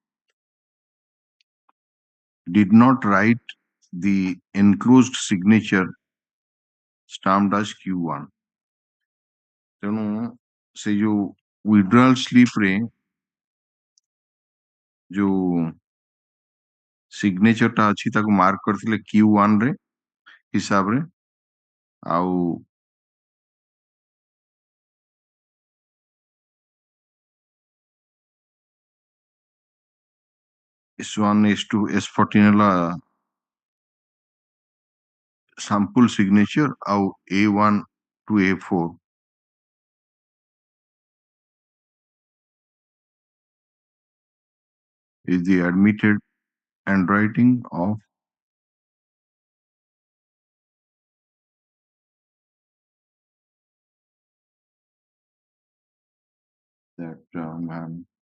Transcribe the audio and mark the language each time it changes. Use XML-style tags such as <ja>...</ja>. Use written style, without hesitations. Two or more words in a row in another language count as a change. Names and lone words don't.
<en>did not write the enclosed signature stamped as Q1.</en> <or>ତେଣୁ ସେ ଯୋଉ</or> <en>withdrawal slip</en> <or>ରେ ଯୋଉ signature ଟା ଅଛି ତାକୁ ମାର୍କ କରିଥିଲେ Q1 ରେ ହିସାବରେ ଆଉ S1 S2 S14 ହେଲା</or> <en>sample signature ଆଉ A1 to A4 is the admitted handwriting of that man.</en>